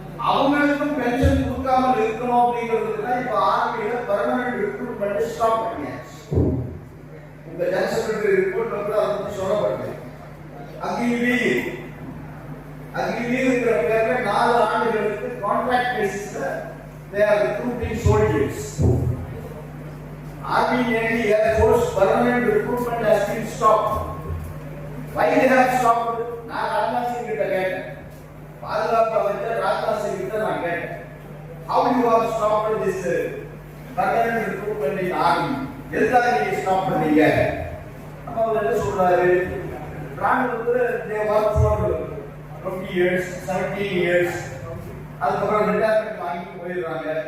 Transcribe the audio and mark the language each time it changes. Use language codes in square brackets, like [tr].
[ta] அவங்களுக்கும் பென்ஷன் கொடுக்காமல் இருக்கணும் அப்படிங்கிறதுக்கு தான் இப்ப ஆர்பிஐல பெர்மனன்ட் ரெக்ரூட்மெண்ட் ஸ்டாப் பண்ணியாச்சு. உங்க ஜெனரல் செக்ரட்டரி ரிப்போர்ட் வந்து அதை பத்தி சொல்லப்பட்டது. அக்னிவீர் இருக்கிற பேர்ல 4 ஆண்டுகளுக்கு கான்ட்ராக்ட் பேசிஸ்ல [en] they are recruiting soldiers. Army, Navy, Air Force permanent recruitment has been stopped. Why they have stopped? [ta] நான் ராஜ்நாத் சிங் கிட்ட கேட்டேன், பாதுகாப்பு அமைச்சர் ராஜ்நாத் சிங் கிட்ட நான் கேட்டேன், [en] how you have stopped this permanent recruitment in army? [ta] எதுக்காக நீங்க ஸ்டாப் பண்ணீங்க? அப்ப அவர் என்ன சொல்றாரு, ராணுவத்துல [en] they work for 20 years, 17 years, [ta] அதுக்கப்புறம் ரிட்டையர்மெண்ட் வாங்கி போயிடுறாங்க.